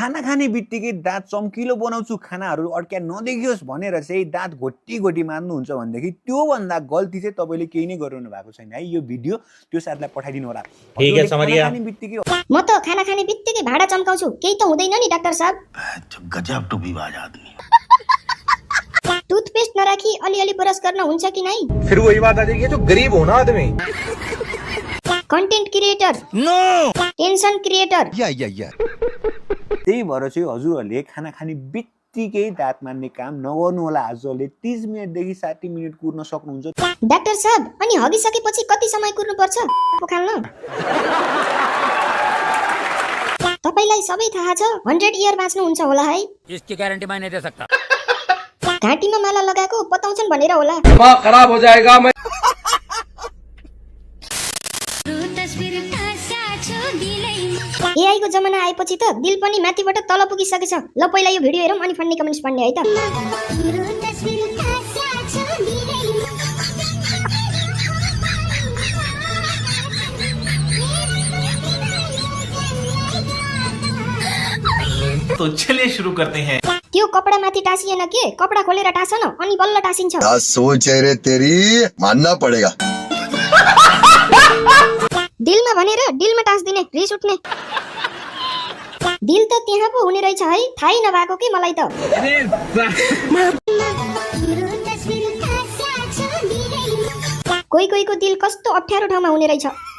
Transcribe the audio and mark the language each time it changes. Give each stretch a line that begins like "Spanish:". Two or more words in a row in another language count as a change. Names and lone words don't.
Nepali: खाना खाने बित्तिकै दाँत चम्किलो बनाउँछु, खानाहरू अड्क्या नदेखियोस् भनेर चाहिँ दाँत घोटी घोटी मार्नुहुन्छ भनेदेखि त्यो भन्दा गल्ती चाहिँ तपाईँले केही नै गरिरहनु भएको छैन है। यो भिडियो त्यो साथीलाई पठाइदिनु होला। म त खाना खाने बित्तिकै भाडा चम्काउँछु, केही त हुँदैन नि डाक्टर साहब।
Hindi: गजब टोपीबाज आदमी।
Nepali: टुथपेस्ट नराखी अलिअलि ब्रस गर्न हुन्छ कि नै?
Hindi: फिर वही बात आ जाएगी जो गरीब हो ना आदमी।
English: Content creator, tension creator.
Nepali: त्यही भएर चाहिँ हजुरहरूले खाना खाने बित्तिकै दाँत मार्ने काम नगर्नु होला। हजुरहरूले 30 मिनेटदेखि 60 मिनेट कुर्न सक्नुहुन्छ। डाक्टर साहब, अनि हगिसकेपछि कति समय कुर्नु पर्छ खाल्न? तपाईलाई सबै थाहा छ, 100 इयर बाँच्नु हुन्छ होला है।
Hindi: इसकी गारंटी मैं नहीं दे सकता।
Nepali: घाँटीमा माला लगाएको बताउँछन् भनेर होला।
Hindi: दिमाग खराब हो जाएगा। मैं
Nepali: एआई को जमाना आएपछि त दिल पनि माथिबाट तल पुगिसकेछ। ल पहिला यो भिडियो हेरौँ अनि
English: funny comments
Nepali: पढ्ने है त।
Hindi: तो चलिए शुरू करते हैं।
Nepali: त्यो कपडा माथि टाँसिएन के? कपडा खोलेर टाँस न अनि बल्ल टाँसिन्छ।
Hindi: क्या सोच है रे तेरी, मानना पड़ेगा।
Nepali: दिलमा भनेर दिलमा टाँसिदिने, रिस उठ्ने। दिल त त्यहाँ पो हुने रहेछ है, थाहै नभएको के मलाई त। कोही कोहीको दिल कस्तो अप्ठ्यारो ठाउँमा हुने रहेछ।